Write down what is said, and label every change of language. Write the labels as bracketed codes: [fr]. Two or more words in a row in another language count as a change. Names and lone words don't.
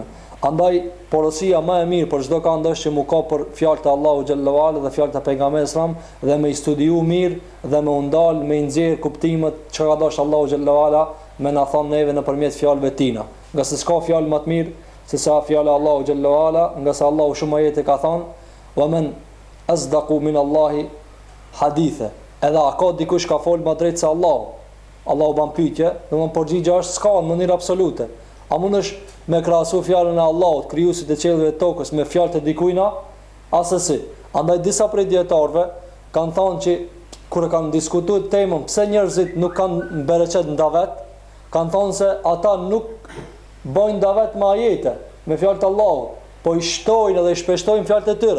[sq] Andaj porosia më e mirë për çdo kënd është që mu ka për fjalët e Allahu [ar] جل وعلا [sq] dhe fjalët e pejgamberit sallam dhe me I studiu mirë dhe me u ndal me nxjerr kuptimet që ka dashur Allahu [ar] جل وعلا [sq] me na thonë neve nëpërmjet fjalëve tina. Nga se s'ka fjalë më të mirë se sa fjala e Allahu [ar] جل وعلا, [sq] nga se Allahu shumë ajete ka thonë: [ar] "ومن أصدق من الله حديثا." [sq] Edhe a ka dikush ka fol më drejt se Allahu? Allahu ban pyetje, domthon përgjigjja është s'ka në mënyrë absolute. A mundesh me krahasu fjalën e Allahut, krijuesit të qiellit dhe tokës, me fjalët e dikujt? Asesi. Andaj disa prej dietarëve kanë thënë që kur e kanë diskutuar temën pse njerëzit nuk kanë bereqet në davet, kanë thonë se ata nuk bojnë davet me ajete, me fjalët e Allahut, po I shtojnë dhe I shpeshtojnë fjalët e tyre.